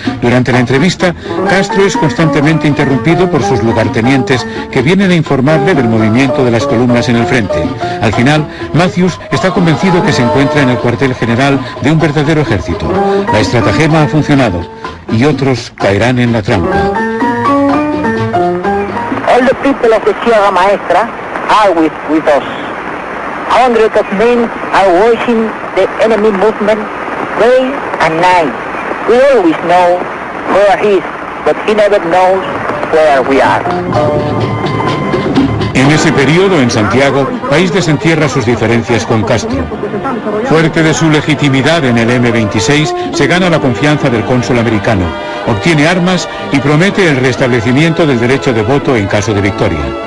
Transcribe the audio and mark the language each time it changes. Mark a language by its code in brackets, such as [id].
[es] Durante la entrevista, Castro es constantemente interrumpido por sus lugartenientes que vienen a informarle del movimiento de las columnas en el frente. Al final, Matthews está convencido que se encuentra en el cuartel general de un verdadero ejército. La estratagema ha funcionado y otros caerán en la trampa. [en] All the people of the Sierra Maestra are with us. Hundreds of men are watching the enemy movement day and night. We always know where he is, but he never knows where we are. [es] En ese periodo, en Santiago, País desentierra sus diferencias con Castro. Fuerte de su legitimidad en el M26, se gana la confianza del cónsul americano, obtiene armas y promete el restablecimiento del derecho de voto en caso de victoria.